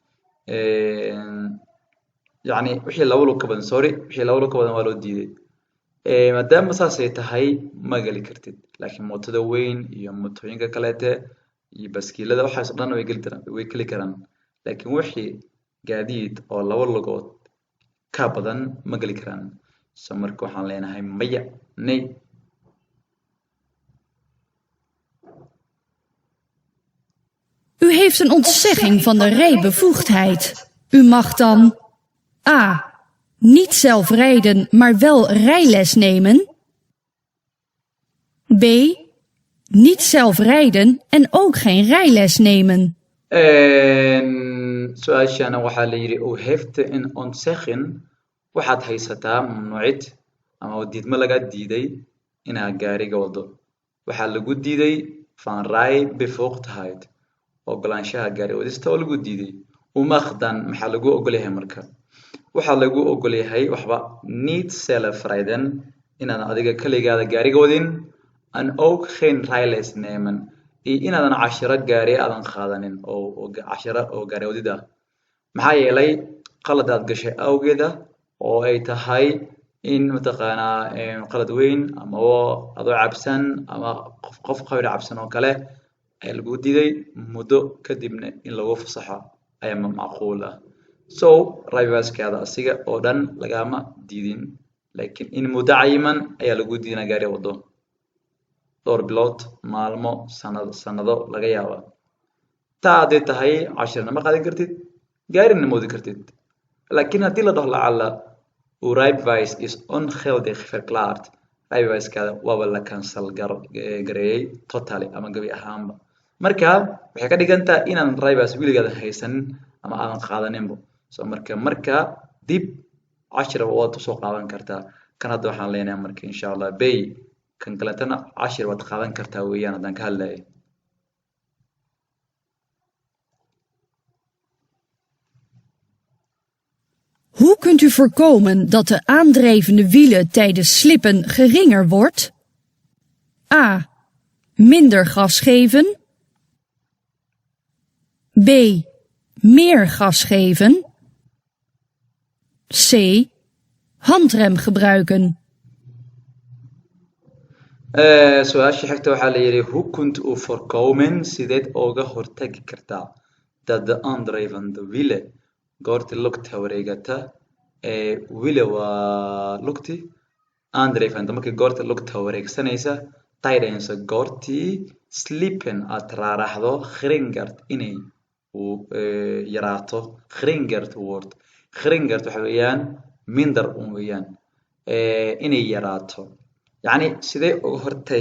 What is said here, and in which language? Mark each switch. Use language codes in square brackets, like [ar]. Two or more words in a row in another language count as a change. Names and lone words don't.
[so] yani wixii laba lug ka badan wixii laba lug ka badan waa loo diiday maadaama saasay tahay ma geli kartid laakiin mootada weyn iyo mootooyinka kaleete iyo baskiilada waxaas oo dhan way geli karaan laakiin wixii gaadiid oo laba lugood ka badan ma geli karaan so marka waxaan leenahay maya nay. [nl] U heeft een ontzegging van de rijbevoegdheid. U mag dan A. Niet zelf rijden, maar wel rijles nemen. B. Niet zelf rijden en ook geen rijles nemen. [so] su-aashana waxaa la yidhi [nl] u heeft een ontzegging [so] waxaad haysataa mamnuucid ama diidmo laga diiday inaad gaariga wado waxaa lagu diiday [nl] van rijbevoegdheid [so] ogolaanshaha gaari wadista oo lagu diiday umaqdan maxaa lagu ogol yahay marka waxaa lagu ogol yahay waxba [nl] niet zelf rijden [so] inaadan adiga kaligaada gaariga wadin [nl] en ook geen rijles nemen [so] iyo inaadan cashiro gaari aadan qaadanin oo cashiro oo gaari wadida maxaa yeelay qalad aad gashay awgeeda oo ay tahay in mataqaanaa qalad weyn ama adoo cabsan ama qof qabir cabsan oo kale ayaa lagu diiday muddo kadibna in lagu fasaxo ayaa macquul ah so raybaskaada asiga oo dhan lagama diidin laakiin in muddo cayiman ayaa lagu diidina gaari wado dhowr bilood maalmo sanado laga yaaba taa hadday tahay cashirna ma qaadan kartid gaarina ma wadi kartid laakiin haddii la dhaho lacala [nl] uu rijbewijs is ongeldig verklaard [so] rijbewijskaada waaba la cancel gareeyey totally ama gabi ahaanba marka waxay ka dhigan tahay inaan rijbewijs wiligaada haysanin ama aadan qaadaninba so marka dib cashir waad usoo qaadan kartaa kan hadda waxaan leenahay marka [ar] insha Allah [so] bay kan kaletana cashir waad qaadan kartaa weeyaan haddaan ka hadlayo. [nl] Hoe kunt u voorkomen dat de aandrijvende wielen tijdens slippen geringer wordt? A. Minder gas geven. B. Meer gas geven. C. Handrem gebruiken. [so] su-aasha xigta waxaa la yidhi [nl] who kunt u voorkomen [so] sideed oga hortagi kartaa [nl] dat de aandrijvende wiele [so] goorti lugta wareegata wiele waa lugti aandrijvende markii goorta lugta wareegsanaysa tijdens goortii slippen aad raaraxdo gringert inay yaraato gringert word gringert waxa weeyaan minder un weeyaan inay yaraato yacni sidee uga hortagi